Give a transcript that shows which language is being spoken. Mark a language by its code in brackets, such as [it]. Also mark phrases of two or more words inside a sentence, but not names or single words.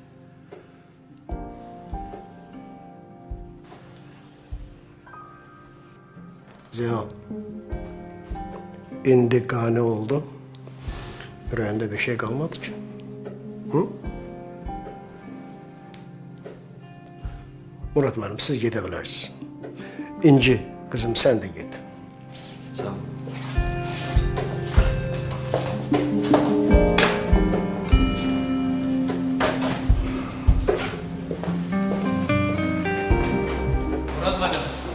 [az] Zeynal, indi qane oldu. Ürəyində bir şey qalmadı ki. Hı? Murad müəllim, siz gedə bilərsiniz. [tr] İnci, kızım sen de git. [az] Sağ olun. Murad müəllim.